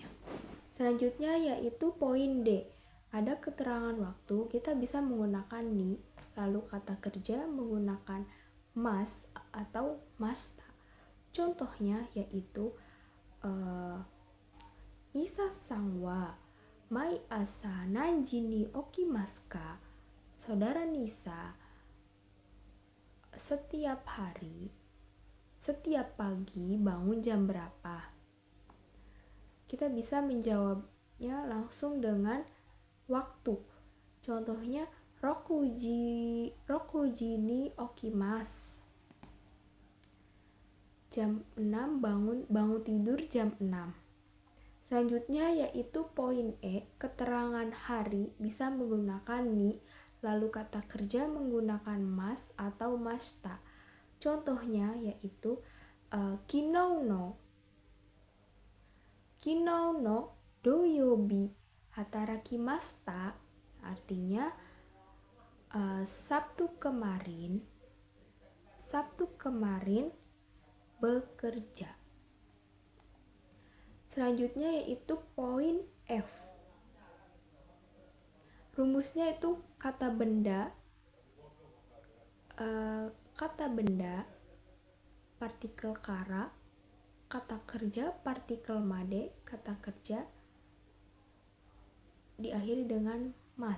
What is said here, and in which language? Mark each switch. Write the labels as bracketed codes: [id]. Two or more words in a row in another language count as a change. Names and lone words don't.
[id] Selanjutnya yaitu poin D, ada keterangan waktu. Kita bisa menggunakan ni, lalu kata kerja menggunakan mas atau masta. Contohnya yaitu [ja] ニサさんは毎朝何時に起きますか? [id] Saudara Nisa setiap pagi bangun jam berapa? Kita bisa menjawabnya langsung dengan waktu. [ja] Contohnya 六時に起きます, [id] jam 6 bangun tidur jam 6. Selanjutnya yaitu poin E, keterangan hari bisa menggunakan ni, Lalu kata kerja menggunakan mas atau mashita. Contohnya yaitu [ja] 昨日の土曜日働きました, [id] artinya Sabtu kemarin bekerja. Selanjutnya yaitu poin F. Rumusnya itu kata benda, partikel kara, kata kerja, partikel made, kata kerja diakhiri dengan mas.